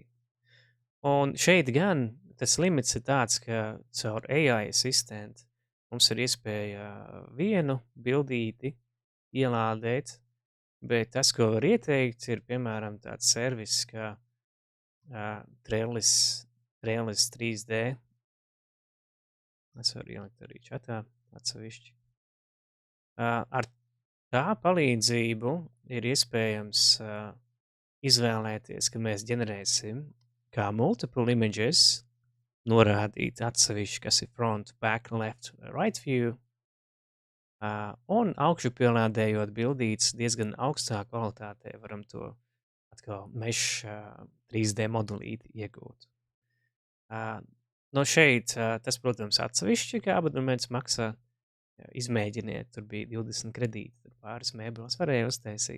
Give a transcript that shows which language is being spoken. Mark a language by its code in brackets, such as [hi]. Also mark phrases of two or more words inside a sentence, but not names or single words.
[lv] Un šeit gan tas limits ir tāds, ka caur [en] AI assistant [lv] mums ir iespēja vienu bildīti ielādēt, bet tas, ko var ieteikt, ir, piemēram, tāds servis kā Trellis 3D. Es varu ielikt arī čatā atsevišķi. Ar tā palīdzību ir iespējams izvēlēties, ka mēs ģenerēsim kā [en] multiple images, [lv] norādīt atsevišķi, kas ir [en] front, back, left, right view, [lv] un augšupielādējot bildītes diezgan augstā kvalitātē varam to atkal mesh 3D modelīti iegūt. No šeit tas, protams, atsevišķi, kā abonaments maksā. Izmēģiniet, tur bija 20 kredīti, tur pāris mēbeles varēja uztaisīt.